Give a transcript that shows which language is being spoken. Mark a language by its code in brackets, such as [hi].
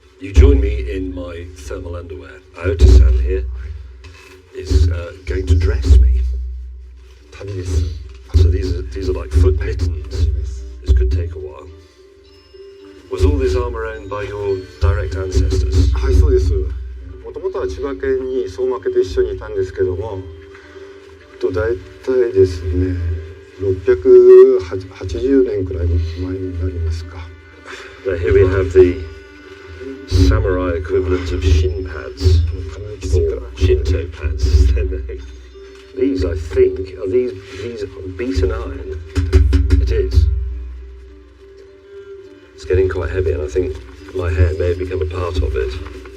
[en] You join me in my thermal underwear. Aota-san here is going to dress me. So these are like foot mittens. This could take a while. Was all this armour owned by your direct ancestors? [ja] はい、そうです。もともとは千葉県に相馬家と一緒にいたんですけども、だいたいですね、680年くらい前になりますか。 [en] Now here we have the samurai equivalent of shin pads, or Shinto pads. These, I think, are these beaten iron? It is. It's getting quite heavy, and I think my hair may have become a part of it.